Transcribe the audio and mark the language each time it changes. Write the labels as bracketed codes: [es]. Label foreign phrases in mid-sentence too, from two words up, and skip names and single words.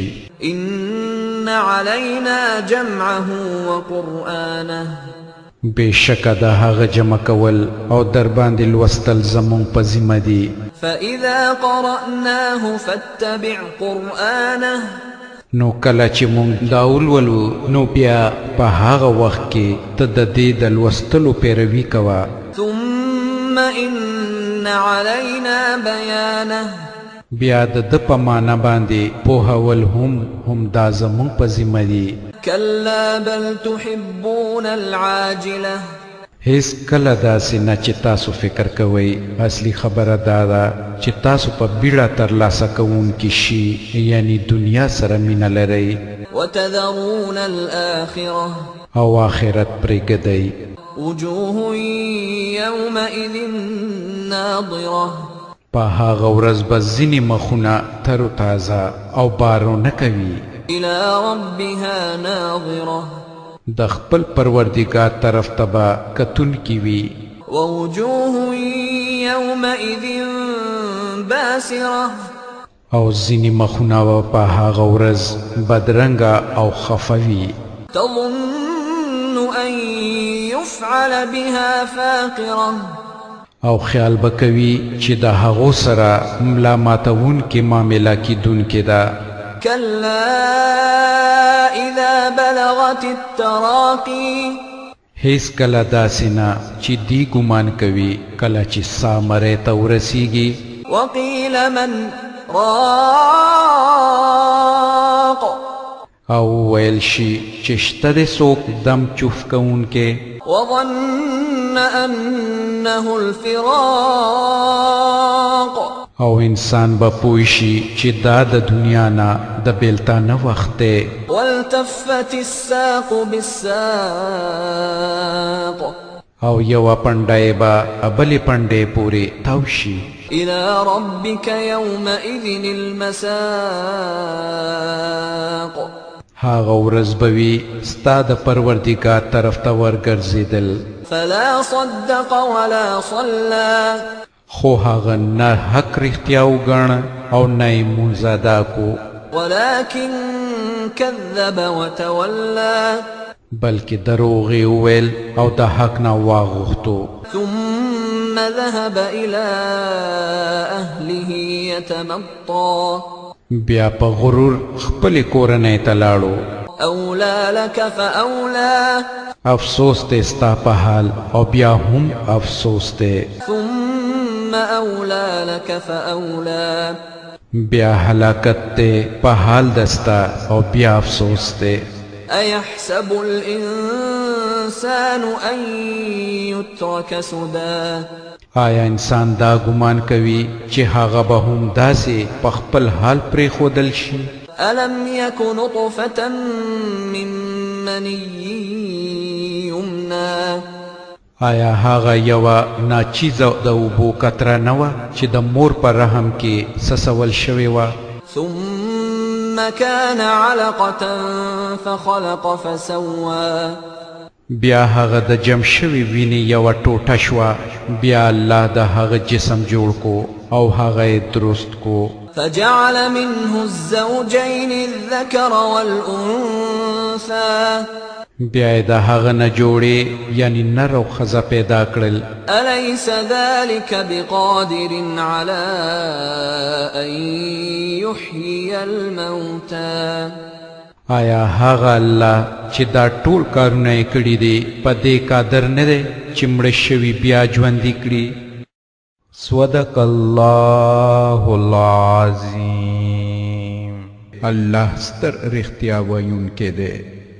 [ar] إن علينا جمعه وقرآنه [ps] بېشکه د هغه جمع کول او در باندې لوستل زموږ په ذمه دي. [ar] فإذا قرأناه فاتبع قرآنه [ps] نو کله چې موږ دا ولولو نو بیا په هغه وخت کې ته د دې د لوستلو پیروي کوه. [ar] ثم إن علينا بيانه [ps] بیا د ده په معنا باندې پوهول هم دا زموږ په ذمه دي. [ar] كلا بل تحبون العاجلة [ps] هیڅ کله داسې نه چې تاسو فکر کوئ، اصلي خبره دا ده چې تاسو په بیړه ترلاسه کوونکي شي، یعنی دنیا سره مینه لرئ [ar] وتذرون الآخرة [ps] او آخرت پرېږدئ. [ar] وجوه يومئذ ناظرة [ps] په هغه ورځ به ځینې مخونه تر و تازه او بارو نه کوي. [ar] إلى ربها ناظرة [ps] د خپل پروردګار طرف ته به کتونکي وي. [ar] ووجوه يومئذ باسرة [ps] او ځینې مخونه به په هغه ورځ بدرنګه او خفه وي. [ar] تظن أن يفعل بها فاقرة [ps] او خیال به کوي چې د هغو سره ملا ماتونکې معامله کیدونکې ده. [ar] كلا إذا بلغت التراقي [ps] هیڅ کله داسې نه چې دی ګمان کوي کله چې سامری ته ورسیږي [ar] وقيل من راق [ps] او ویل شي چې شته دی څوک دم چوف کوونکی [ar] وظن أنه الفراق [ps] او انسان به پوه شي چې دا د دنیا نه د بیلتانه وخت دی [ar] والتفت الساق بالساق [ps] او یوه پنډی به بلې پنډۍ پورې تاو شي [ar] إلى ربك يومئذ المساق [ps] هاغه ورځ به وي ستا د پروردګار طرف ته ورګرځېدل [ar] فلا صدق ولا صلى [ps] خو هغه نه حق رښتیا وګاڼه او نه یې مونځ ادا کو [ar] ولكن كذب وتولى [ps] بلکې دروغ یې وویل او د حق نه واغوښتو [ar] ثم ذهب إلى أهله يتمطى [ps] بیا په غرور خپلې کورنۍ ته لاړو [ar] أولى لك فأولى [ps] افسوس دی ستا په حال او بیا هم افسوس دی [ar] ثم أولى لك فأولى [ps] بیا هلاکت دی په حال دستا او بیا افسوس دی [ar] أيحسب الإنسان أن يترك سدى [ps] آیا انسان دا ګمان کوي چې هغه به هم داسې په خپل حال پرېښودل شي [ar] ألم يك نطفة من مني يمنى [ps] آیا هغه یوه ناچیزه د اوبو قطره نه وه چې د مور په رحم کې سسول شوې وه [ar] ثم كان علقة فخلق فسوى [ps] بیا هغه د جمع شوي وینې یوه ټوټه شوه بیا الله د هغه جسم جوړ کو او هغه یې درست کو [ar] فجعل منه الزوجين الذكر والأنثى [ps] بیا یې د هغه نه جوړې یعنی نر او ښځه پیدا کړل [ar] أليس ذلك بقادر على أن يحيي الموتى [ps] آیا هغه الله چې دا ټول کارونه یې کړي دي په دې قادر نه دی چې مړه شوي بیا ژوندي کړي [ar] صدق الله العظیم [ps] الله ستر رښتیا ویونکی دی